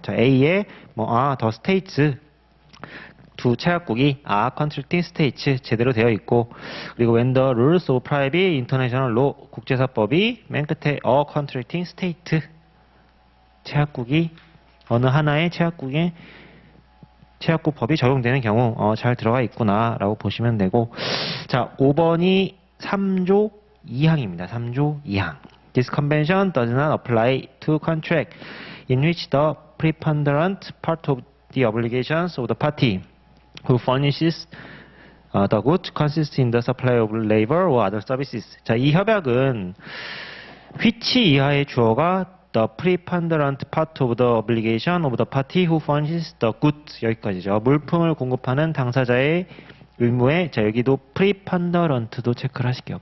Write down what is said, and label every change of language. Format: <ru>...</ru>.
<ko>자, A에</ko> <en>the states</en> <ko>두 채약국이 contracting states 제대로 되어 있고, 그리고</ko> <en>when the rules of private international law</en> <ko>국제사법이 맨 끝에</ko> <en>a contracting state</en> <ko>채약국이 어느 하나의 채약국 법이 적용되는 경우 잘 들어가 있구나라고 보시면 되고, 자, 5번이 3조 2항입니다. 3조 2항.</ko> <en>This convention does not apply to contract in which the preponderant part of the obligations of the party who furnishes the good consists in the supply of labor or other services.</en> <ko>자, 이 협약은</ko> <en>which</en> <ko>이하의 주어가</ko> <en>the preponderant part of the obligation of the party who furnishes the goods.</en> <ko>여기까지죠. 물품을 공급하는 당사자의 의무에, 자, 여기도 preponderant도 체크를 하실게요.</ko>